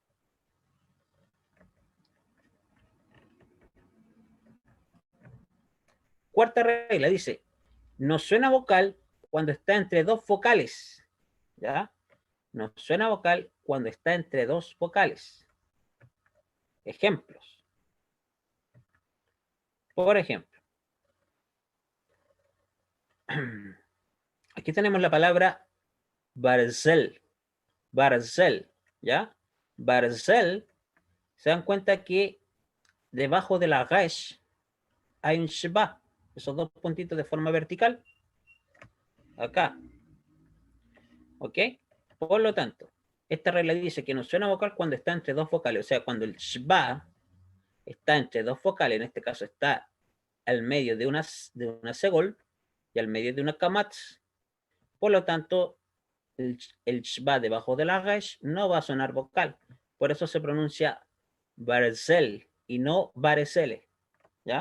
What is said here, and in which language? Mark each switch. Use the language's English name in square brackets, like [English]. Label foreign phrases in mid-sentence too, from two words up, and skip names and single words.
[Spanish] Cuarta regla dice, no suena vocal cuando está entre dos vocales. ¿Ya? No suena vocal cuando está entre dos vocales. Ejemplos. Por ejemplo, aquí tenemos la palabra Barzel. Barzel, ¿ya? Barzel, se dan cuenta que debajo de la resh hay un shba, esos dos puntitos de forma vertical, acá, ¿ok? Por lo tanto, esta regla dice que no suena vocal cuando está entre dos vocales, o sea, cuando el shba está entre dos vocales, en este caso está al medio de una segol y al medio de una kamatz, por lo tanto, el shba debajo de la resh no va a sonar vocal, por eso se pronuncia Barzel y no Barzele, ¿ya?